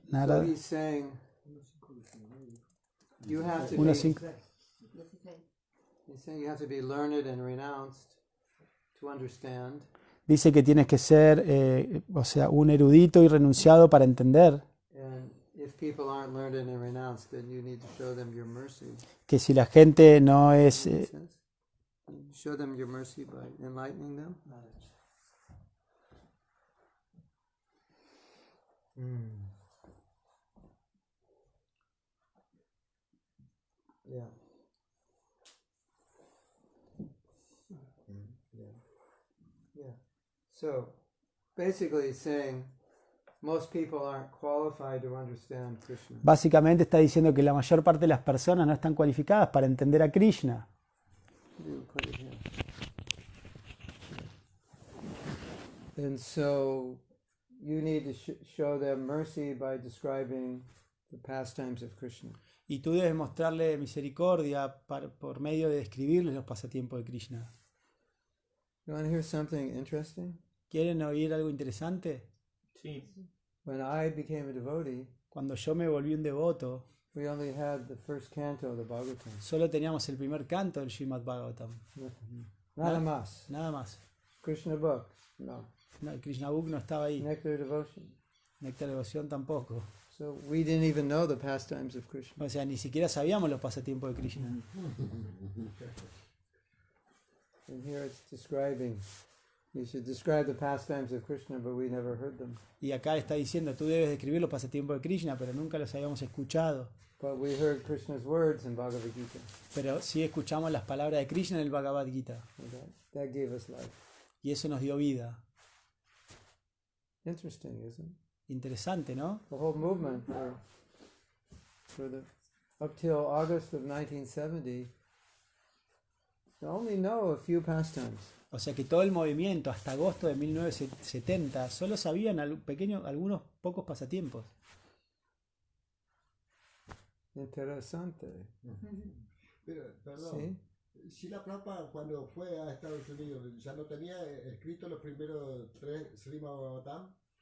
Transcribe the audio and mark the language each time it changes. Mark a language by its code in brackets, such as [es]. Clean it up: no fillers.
[en] So he's saying you have to be. 1:5. He's saying you have to be learned and renounced to understand. [es] Dice que tienes que ser, un erudito y renunciado para entender. [en] And if people aren't learned and renounced, then you need to show them your mercy. [es] Que si la gente no es [en] Makes sense? Show them your mercy by enlightening them. Yeah. Yeah. So basically he's saying most people aren't qualified to understand Krishna. [es] Básicamente está diciendo que la mayor parte de las personas no están cualificadas para entender a Krishna. [en] You put it here. And so you need to show them mercy by describing the pastimes of Krishna. [es] Y tú debes mostrarle misericordia por medio de describirles los pasatiempos de Krishna. [en] You want to hear something interesting? [es] ¿Quieren oír algo interesante? Sí. [en] When I became a devotee, [es] Cuando yo me volví un devoto, [en] we only had the first canto of the Bhagavatam. [es] solo teníamos el primer canto del Srimad Bhagavatam. Nada más. Nada más. [en] Krishna book. No. [es] No, el Krishna Book no estaba ahí. [en] Nectar devotion. [es] Néctar de Devoción tampoco. [en] So we didn't even know the pastimes of Krishna. [es] O sea, ni siquiera sabíamos los pasatiempos de Krishna. [en] And here it's describing. You should describe the pastimes of Krishna, but we never heard them. [es] Y acá está diciendo, tú debes describir los pasatiempos de Krishna, pero nunca los habíamos escuchado. [en] But we heard Krishna's words in Bhagavad Gita. [es] Pero sí escuchamos las palabras de Krishna en el Bhagavad Gita. [en] And that gave us life. [es] Y eso nos dio vida. [en] Interesting, isn't it? [es] Interesante, ¿no? [en] The whole movement for up till August of 1970, I only know a few pastimes. [es] O sea que todo el movimiento hasta agosto de 1970 solo sabían algunos pocos pasatiempos. Interesante. Pero, perdón, Srila Prabhupada cuando fue a Estados Unidos ya no tenía escrito los primeros 3 Srimad Bhagavatam.